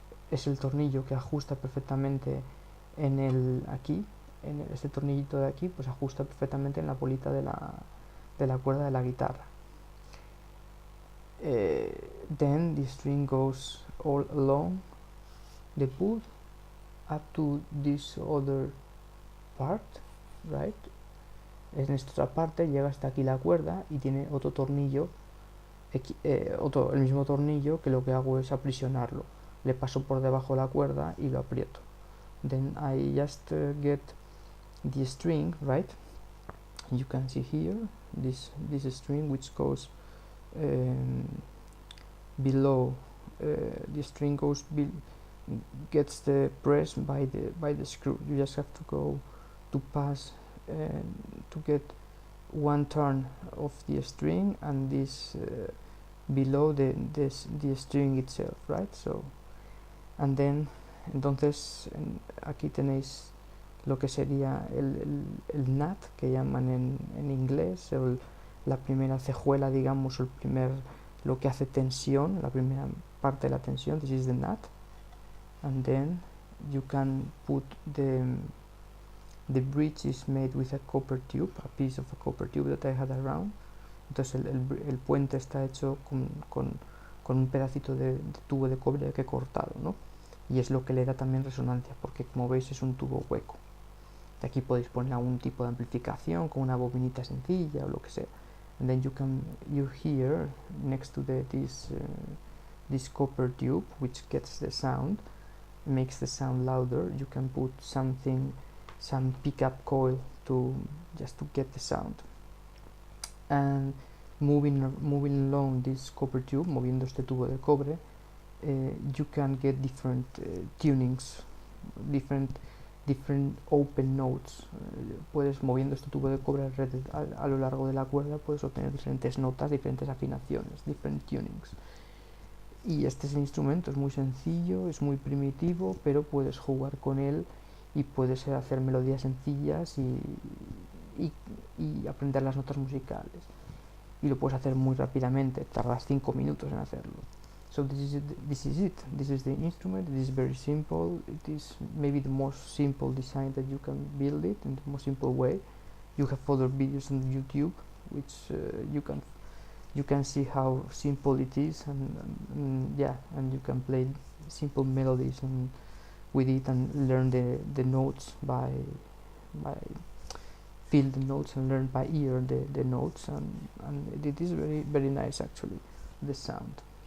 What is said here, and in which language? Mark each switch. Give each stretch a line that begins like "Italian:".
Spanish: Es el tornillo que ajusta perfectamente aquí, en este tornillito de aquí, pues ajusta perfectamente en la bolita de la cuerda de la guitarra.
English: Then the string goes all along the boot up to this other part, right?
Spanish: En esta otra parte llega hasta aquí la cuerda y tiene otro tornillo, el mismo tornillo, que lo que hago es aprisionarlo. Le paso por debajo la cuerda y lo aprieto.
English: Then I just get the string, right? You can see here this string which goes below. The string gets the press by the screw. You just have to go to pass to get one turn of the string and this below the string itself, right? So and then
Spanish: entonces aquí tenéis lo que sería el nut, que llaman en inglés, la primera cejuela, digamos, lo que hace tensión, la primera parte de la tensión.
English: This is the nut. And then you can put the bridge is made with a copper tube, a piece of a copper tube that I had around.
Spanish: Entonces el puente está hecho con un pedacito de tubo de cobre que he cortado, ¿no? Y es lo que le da también resonancia, porque como veis es un tubo hueco. De aquí podéis poner algún tipo de amplificación con una bobinita sencilla o lo que sea.
English: And then you hear next to this copper tube which gets the sound, makes the sound louder. You can put some pickup coil just to get the sound. And moving along this copper tube,
Spanish: moviendo este tubo de cobre,
English: you can get different tunings, different open notes.
Spanish: Puedes, moviendo este tubo de cobre a lo largo de la cuerda, puedes obtener diferentes notas, diferentes afinaciones,
English: different tunings.
Spanish: Y este es el instrumento, es muy sencillo, es muy primitivo, pero puedes jugar con él y puedes hacer melodías sencillas y aprender las notas musicales. Y lo puedes hacer muy rápidamente, tardas 5 minutos en hacerlo.
English: So this is it. This is the instrument. It is very simple. It is maybe the most simple design that you can build it in the most simple way. You have other videos on YouTube which you can see how simple it is, and you can play simple melodies with it and learn the notes by feel the notes and learn by ear the notes, and it is very, very nice actually, the sound.